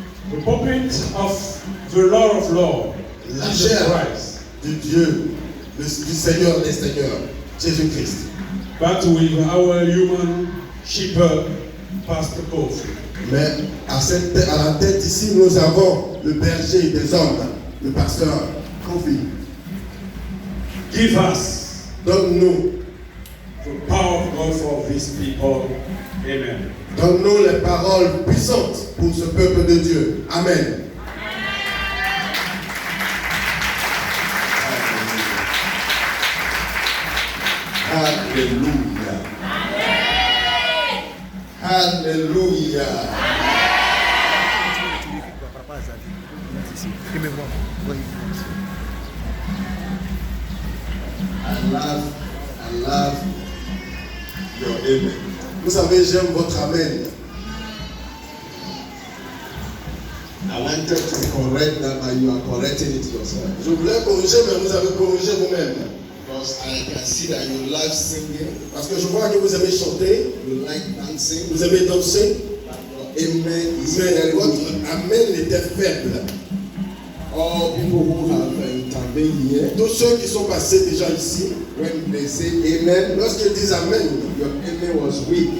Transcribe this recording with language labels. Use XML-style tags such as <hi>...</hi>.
<en>The pulpit of the Lord of Lords,</en> <fr>La</fr> <en>Jesus</en> <fr>chair</fr> <en>Christ.</en> <fr>de Dieu, du Seigneur des Seigneurs, Jésus-Christ.</fr> <en>But with our human shepherd, Pastor Kofi.</en> <fr>Mais à la tête ici, nous avons le berger des hommes, le pasteur Kofi.</fr> <en>Give us</en> <fr>Donne-nous,</fr> <en>the power of God for these people. Amen.</en> <fr>donne-nous les paroles puissantes pour ce peuple de Dieu. Amen. Alléluia. Alléluia.</fr> <en>I love your amen.</en> <fr>Vous savez, j'aime votre amen.</fr> <en>I wanted to correct that, but you are correcting it yourself.</en> <fr>Je voulais corriger, mais vous avez corrigé vous-même.</fr> <en>Because I can see that you love singing.</en> <fr>Parce que je vois que vous aimez chanter.</fr> <en>You like dancing.</en> <fr>Vous aimez danser.</fr> <en>Amen is very good.</en> <fr>Votre amen était faible.</fr> <en>All people who have intervened here,</en> <fr>tous ceux qui sont passés déjà ici,</fr> <en>when they say amen,</en> <fr>lorsqu'ils disent amen,</fr> <en>your amen was weak.</en>